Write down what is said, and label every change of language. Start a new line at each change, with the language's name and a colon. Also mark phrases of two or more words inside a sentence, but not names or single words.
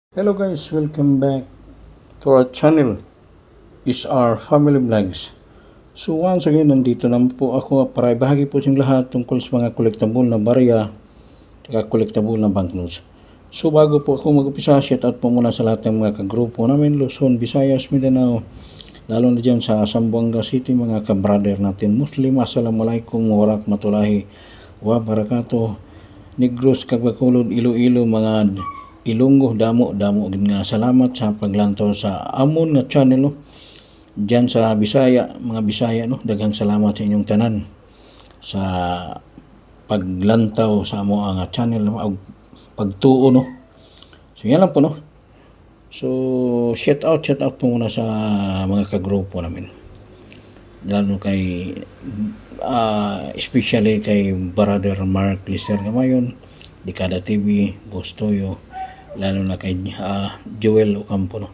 English: Hello guys, welcome back to our channel, is our family vlogs. So once again,
Filipino: nandito naman po ako para ibahagi po sa inyong lahat tungkol sa mga collectible na barya at collectible na banknotes. So bago po ako mag-upisa,
English: shout out
Filipino: po muna sa lahat ng mga kagrupo namin, Luzon, Visayas, Mindanao, lalo na dyan sa Zamboanga City, mga kabrader natin Muslim.
Arabic: السلام عليكم ورحمة الله وبركاته.
Hiligaynon: Negros, Kagbakulod, Iloilo, mga Ilonggo, damo gid nga salamat sa paglantaw sa amon nga channel no.
Cebuano: Diyan sa Bisaya, mga Bisaya no, daghang salamat sa inyong tanan sa paglantaw sa amo nga channel no, pagtuo no.
Filipino: So yan lang po no. So
English: shout out
Filipino: po muna sa mga kagrupo namin. Lalo kay especially kay Brother Mark Lister Gamayon, Dekada TV, Boss Toyo, lalo na kay Joel Ocampo no.